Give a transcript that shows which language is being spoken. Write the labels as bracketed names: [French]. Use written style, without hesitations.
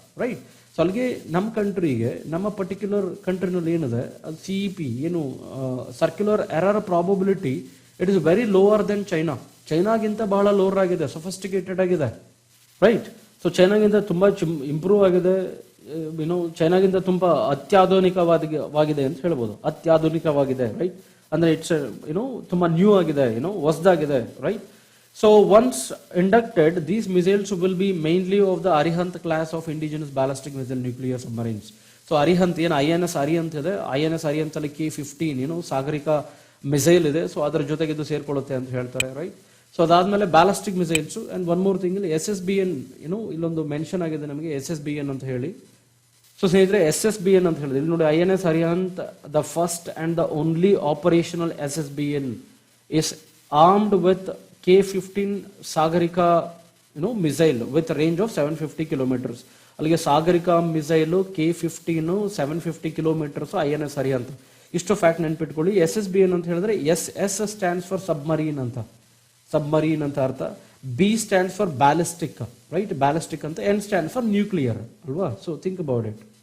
[Kannada] Right, so ಅಲ್ಲಿಗೆ ನಮ್ಮ ಕಂಟ್ರಿಗೆ, ನಮ್ಮ ಪರ್ಟಿಕ್ಯುಲರ್ ಕಂಟ್ರಿನಲ್ಲಿ ಏನಿದೆ ಅದು CEP ಏನು circular error probability [English] it is very lower than [Kannada] ಚೈನಾಗಿಂತ ಬಹಳ ಲೋವರ್ ಆಗಿದೆ, ಸೊಫಿಸ್ಟಿಕೇಟೆಡ್ ಆಗಿದೆ. ರೈಟ್, ಸೊ ಚೈನಾಗಿಂತ ತುಂಬಾ ಇಂಪ್ರೂವ್ ಆಗಿದೆ. ಚೈನಾಗಿಂತ ತುಂಬಾ ಅತ್ಯಾಧುನಿಕವಾಗಿದೆ ಅಂತ ಹೇಳ್ಬೋದು. ಅತ್ಯಾಧುನಿಕವಾಗಿದೆ. ರೈಟ್, ಅಂದ್ರೆ ಇಟ್ಸ್ ತುಂಬಾ ನ್ಯೂ ಆಗಿದೆ, ಹೊಸದಾಗಿದೆ. [English] Right, so once inducted these missiles will be mainly of the Arihant class of indigenous ballistic missile nuclear submarines. [Kannada] So Arihant ಏನು INS Arihant ಇದೆ, INS Arihant ಅಲ್ಲಿ K-15 ಸಾಗರಿಕ ಮಿಸೈಲ್ ಇದೆ. ಸೊ ಅದರ ಜೊತೆಗೆ ಇದು ಸೇರ್ಕೊಳ್ಳುತ್ತೆ ಅಂತ ಹೇಳ್ತಾರೆ. ರೈಟ್, ಸೊ ಅದಾದ್ಮೇಲೆ ballistic missiles [English] and one more thing [Kannada] ಇಲ್ಲಿ SSBN ಇಲ್ಲೊಂದು ಮೆನ್ಷನ್ ಆಗಿದೆ ನಮಗೆ SSBN ಅಂತ ಹೇಳಿ. ಸೊ ಸ್ನೇಹಿತರೆ SSBN ಅಂತ ಹೇಳಿದ್ರೆ ಇಲ್ಲಿ ನೋಡಿ [English] INS Arihant the first and the only operational SSBN is armed with K-15 Sagarika missile with range of 750 kilometres. [Kannada] ಅಲ್ಲಿಗೆ Sagarika missile K-15 750 kilometres INS Arihant. ಇಷ್ಟು ಫ್ಯಾಕ್ಟ್ ನೆನ್ಪಿಟ್ಕೊಳ್ಳಿ. SSBN ಅಂತ ಹೇಳಿದ್ರೆ S ಸ್ಟ್ಯಾಂಡ್ಸ್ ಫಾರ್ ಸಬ್ಮರೀನ್ ಅಂತ ಅರ್ಥ. B stands for ballistic. Right, ballistic ಅಂತ. N stand for nuclear ಅಲ್ವಾ. [English] So think about it.